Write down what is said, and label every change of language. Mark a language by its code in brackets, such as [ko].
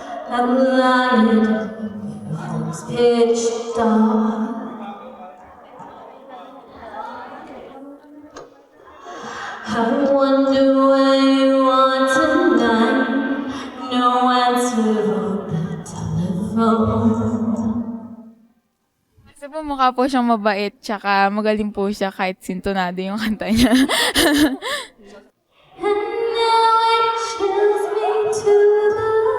[en] I'm lying, it's pitch dark. I wonder where you are tonight. No answer on the telephone. [tl] Kasi po mukha po siyang mabait, tsaka magaling po siya kahit sintonado yung kanta niya. [en] And now it chills me to the